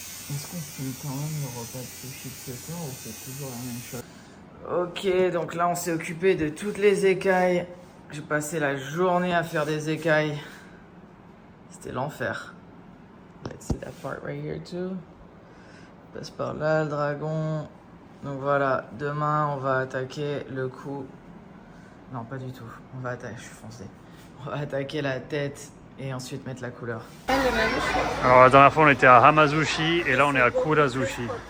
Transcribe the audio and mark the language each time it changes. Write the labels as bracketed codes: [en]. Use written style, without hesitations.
[fr] Est-ce qu'on finit quand même le repas de sushi de ce soir ou c'est toujours la même chose? Ok, donc là on s'est occupé de toutes les écailles. J'ai passé la journée à faire des écailles. C'était l'enfer. [en] Let's see that part right here too. [fr] On passe par là, le dragon. Donc voilà, demain on va attaquer le cou. Non, pas du tout. On va attaquer, je suis foncé. On va attaquer la tête et ensuite mettre la couleur. Alors la dernière fois on était à Hamazushi et là on est à Kurazushi.